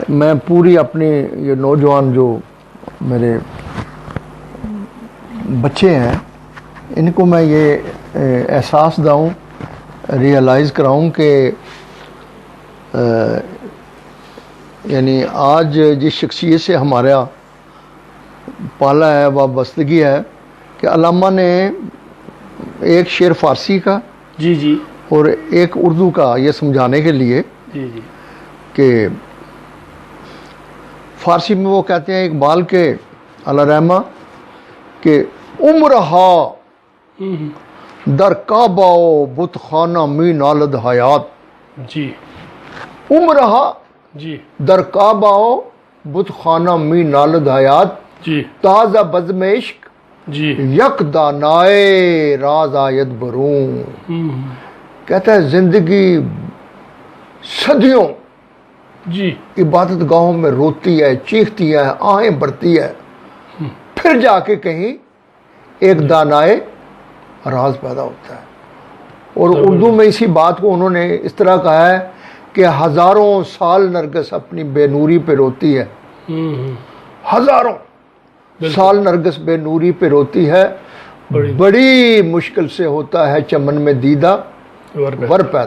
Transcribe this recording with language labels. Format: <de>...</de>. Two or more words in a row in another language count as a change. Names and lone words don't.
<ur>میں پوری اپنی یہ نوجوان جو میرے بچے ہیں ان کو میں یہ احساس داؤں، ریئلائز کراؤں کہ یعنی آج جس شخصیت سے ہمارا پالا ہے، وابستگی ہے، کہ علامہ نے ایک شعر فارسی کا جی جی اور ایک اردو کا یہ سمجھانے کے لیے جی جی کہ فارسی میں وہ کہتے ہیں اقبال کے اللہ رحمہ کہ</ur> <fa>عمرہا در کعبہ و بت خانہ می نالد حیات،</fa> <ur>جی</ur> <fa>عمرہا</fa> <ur>جی</ur> <fa>در کعبہ و بت خانہ می نالد حیات،</fa> <ur>جی</ur> <fa>تازہ بزم عشق</fa> <ur>جی</ur> <fa>یک دانائے راز آید برون۔</fa> <ur>کہتا ہے زندگی صدیوں جی عبادت گاہوں میں روتی ہے، چیختی ہے، آہیں بڑھتی ہے، پھر جا کے کہیں ایک دانائے راز پیدا ہوتا ہے۔ اور اردو میں اسی بات کو انہوں نے اس طرح کہا ہے کہ ہزاروں سال نرگس اپنی بے نوری پہ روتی ہے، ہزاروں سال نرگس بے نوری پہ روتی ہے، بڑی مشکل سے ہوتا ہے چمن میں دیدہ ور پیدا۔</ur>